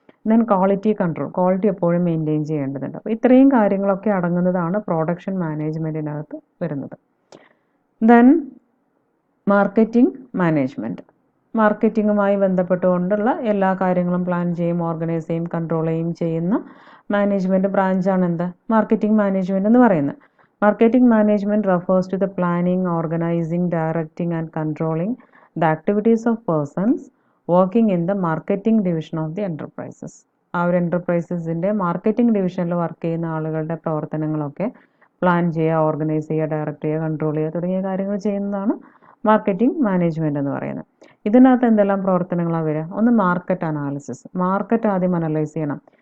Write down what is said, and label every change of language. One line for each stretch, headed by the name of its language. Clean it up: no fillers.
Malayalam: Then quality control, quality എപ്പോഴും maintain ചെയ്യേണ്ടതുണ്ട്. അപ്പോൾ ഇത്രയും കാര്യങ്ങളൊക്കെ അടങ്ങുന്നതാണ് പ്രൊഡക്ഷൻ മാനേജ്മെൻറ്റിനകത്ത് വരുന്നത്. ദെൻ മാർക്കറ്റിംഗ് മാനേജ്മെൻറ്റ്, മാർക്കറ്റിങ്ങുമായി ബന്ധപ്പെട്ടുകൊണ്ടുള്ള എല്ലാ കാര്യങ്ങളും പ്ലാൻ ചെയ്യും, ഓർഗനൈസ് ചെയ്യും, കൺട്രോൾ ചെയ്യുന്ന മാനേജ്മെൻറ്റ് ബ്രാഞ്ചാണ് എന്ത്, മാർക്കറ്റിംഗ് മാനേജ്മെൻറ്റ് എന്ന് പറയുന്നത്.
English: Marketing management refers to the planning, organizing, directing and controlling the activities of persons working in the marketing division of the enterprises.
Malayalam: ആ ഒരു എൻ്റർപ്രൈസസിൻ്റെ മാർക്കറ്റിംഗ് ഡിവിഷനിൽ വർക്ക് ചെയ്യുന്ന ആളുകളുടെ പ്രവർത്തനങ്ങളൊക്കെ പ്ലാൻ ചെയ്യുക, ഓർഗനൈസ് ചെയ്യുക, ഡയറക്റ്റ് ചെയ്യുക, കൺട്രോൾ ചെയ്യുക തുടങ്ങിയ കാര്യങ്ങൾ ചെയ്യുന്നതാണ് മാർക്കറ്റിംഗ് മാനേജ്മെൻറ്റ് എന്ന് പറയുന്നത്. ഇതിനകത്ത് എന്തെല്ലാം പ്രവർത്തനങ്ങളാണ് വരിക? ഒന്ന് മാർക്കറ്റ് അനാലിസിസ്, മാർക്കറ്റ് ആദ്യം അനലൈസ് ചെയ്യണം.